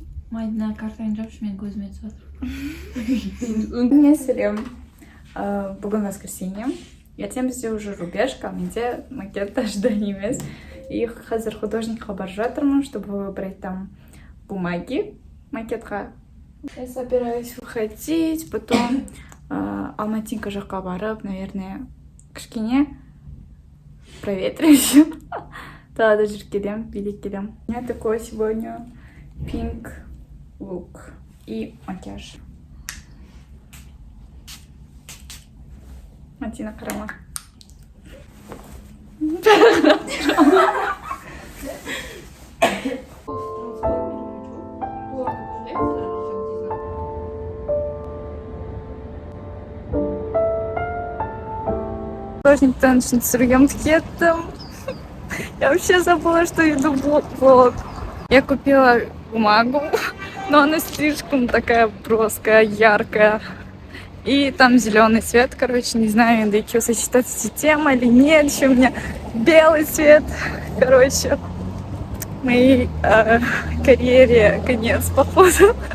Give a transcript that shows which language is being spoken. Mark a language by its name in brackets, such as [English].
[Kazakh] Мадина картаны жапшы, мен көзіме түсіп жатыр. Сәлем. Бүгін [Russian] воскресенье. [Kazakh] Ертең бізде [Russian] уже [Kazakh] рубежка, менде макет [Russian] ожидание [Kazakh] емес. И қазір художникқа барып жатырмын, [Russian] чтобы выбрать там бумаги [Kazakh] макетқа. [Russian] Я собираюсь выходить, потом Алматинка [Kazakh] жаққа барып, [Russian] наверное, [Kazakh] кішкене [Russian] проветримся. [Kazakh] Тағы да жүріп келем, билеп келем. [Russian] У меня такой сегодня pink лук и макияж. [Kazakh] Мадина, қарама. Художниктан үшін түсіргім кеттім. [Russian] Я вообще забыла, что иду в блог. Я купила бумагу, но она слишком такая броская, яркая. И там зеленый цвет, короче, не знаю, да что сочетать с темой или нет. Еще у меня белый цвет, короче. Моей карьере конец, походу.